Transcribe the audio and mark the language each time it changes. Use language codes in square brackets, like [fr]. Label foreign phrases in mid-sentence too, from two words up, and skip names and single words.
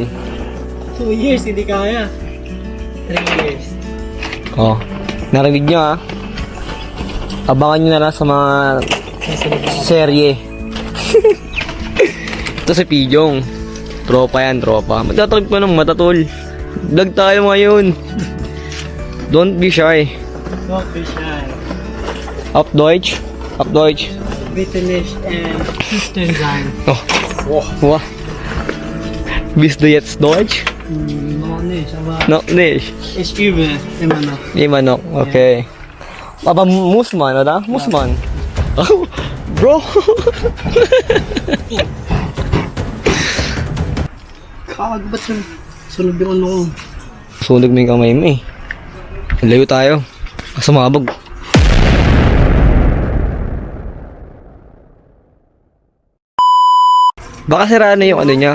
[tl] 2 years, hindi kaya. 3 years. Oh, narinig nyo ah. Abangan nyo na lang sa mga serye. Ito si Pijong. Tropa yan, tropa. Magtatrip ka ng mata, tol. Vlog tayo ngayon. [en] Don't be shy. Don't be shy. [de] Auf Deutsch. Auf Deutsch. Bitte nicht schüchtern sein. Oh. Wow. Bist du jetzt Deutsch? Noch nicht, aber No, nicht. ich übe immer noch. Immer noch, okay. Aber muss man, oder? Muss man. [en] Oh, Bro. [tl] Kag, ba't yun? Sunog yung ano ko. Sunog mo yung kamay mo eh. Layo tayo. Sumabog. Baka sira na yung ano niya.